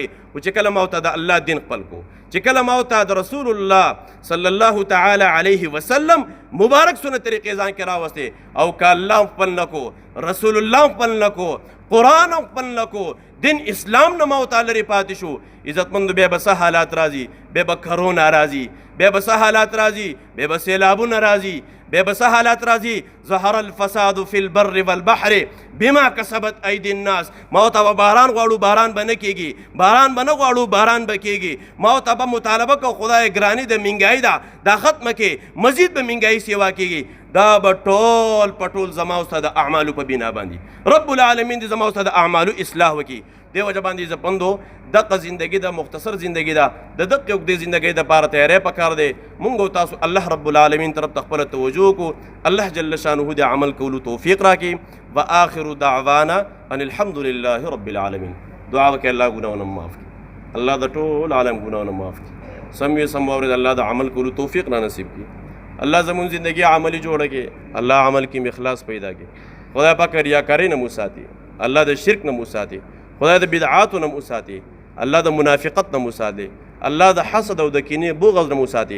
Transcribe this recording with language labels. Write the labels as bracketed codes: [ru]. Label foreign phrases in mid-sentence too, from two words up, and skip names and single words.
[ps] خو چې کله ما ورته د الله دین خپل کو، چې کله ما ورته د رسول الله [ar] صلی الله تعالی علیه وسلم [ps] مبارک سنت طریقې ځان کې راوستې او که الله هم خپل نه کو، رسول الله هم خپل نه کو، قرآن هم خپل نه کو، دین اسلام نه ما ورته لرې پاتې شو، عزتمندو بیا به څه حالات راځي؟ بیا به کرونا راځي، بیا به څه حالات راځي؟ بیا به سیلابونه راځي، بیا به څه حالات راځي؟ [ar] ظهر الفساد فی البر والبحر بما کسبت ایدی الناس. [ps] ما ورته به باران غواړو، باران به نه کېږي، باران به نه غواړو، باران به کېږي. ما ورته به مطالبه کو خدای ګراني د مهنګایي ده دا ختمه کې، مزید به مهنګایي سیوا کېږي. دا به ټول پټول زما اوسه د اعمالو په بنا باندې [ar] رب العالمین [ps] دې زما اوسه د اعمالو اصلاح وکړي. دې وجه باندې زپندو دغه زندگی ده، مختصر زندگی ده، د دغه اوږدې زندگی دپاره تیاری پکار دی. مونږ او تاسو الله [ar] رب العالمین [ps] طرف ته خپله توجه کو. الله [ar] جل شانه [ps] د عمل کولو توفیق راکړي. [ar] وآخر دعوانا ان الحمد لله رب العالمین. [ps] دعا وکړئ الله ګناهونه معاف کړي، الله د ټول عالم ګناهونه معاف کړي. سم یې سم واورئ، الله د عمل کولو توفیق را نصیب کړي. الله زمون زندگی عملی جوړه کړي، الله عمل کې اخلاص پیدا کړي. خدای پاک ریاکارۍ نه مو ساتي، الله د شرک نه مو ساتي، خدای د بدعاتو نه مو ساتي، الله د منافقت نه مو ساتي، الله د حسد او د کینې بغض نه مو ساتي.